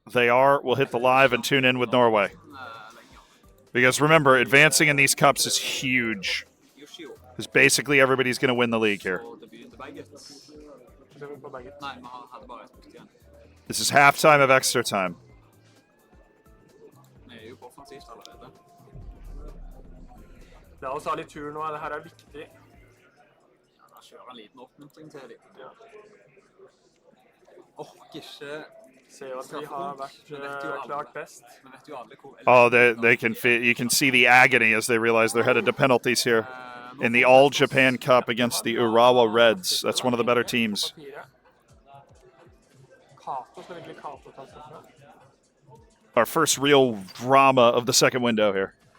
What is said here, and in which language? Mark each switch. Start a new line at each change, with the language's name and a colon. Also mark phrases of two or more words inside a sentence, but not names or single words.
English: They are. We'll hit the live and tune in with Norway. Because remember, advancing in these cups is huge. Because basically everybody's going to win the league here. This is halftime of extra time.
Norwegian: La oss ha litt tur nå, det her er viktig. Da kjører en liten oppmuntring til dem. Orker ikke... Se at vi har vært klart best.
English: Oh, they can feel, you can see the agony as they realize they're headed to penalties here in the All Japan Cup against the Urawa Reds. That's one of the better teams. Our first real drama of the second window here.